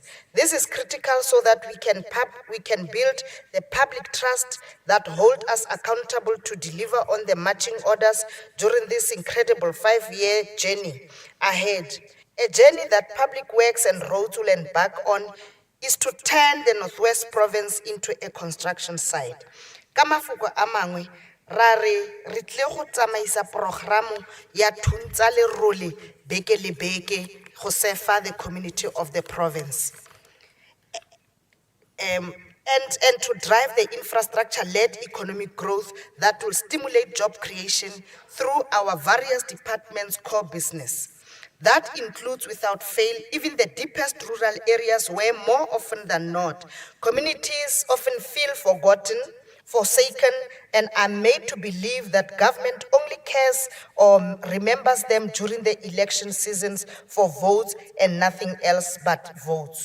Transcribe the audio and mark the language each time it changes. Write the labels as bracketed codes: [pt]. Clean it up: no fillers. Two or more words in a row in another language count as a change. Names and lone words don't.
[en] This is critical so that we can build the public trust that hold us accountable to deliver on the marching orders during this incredible 5-year journey ahead. A journey that Public Works and Roads will embark on is to turn the Northwest Province into a construction site. [tn] Ka mafoko a mangwe, re tle go tsamaisa programo ya thuntsa lerole beke le beke go [en] serve the community of the province. And to drive the infrastructure-led economic growth that will stimulate job creation through our various departments' core business. That includes, without fail, even the deepest rural areas where, more often than not, communities often feel forgotten, forsaken, and are made to believe that government only cares or remembers them during the election seasons for votes and nothing else but votes.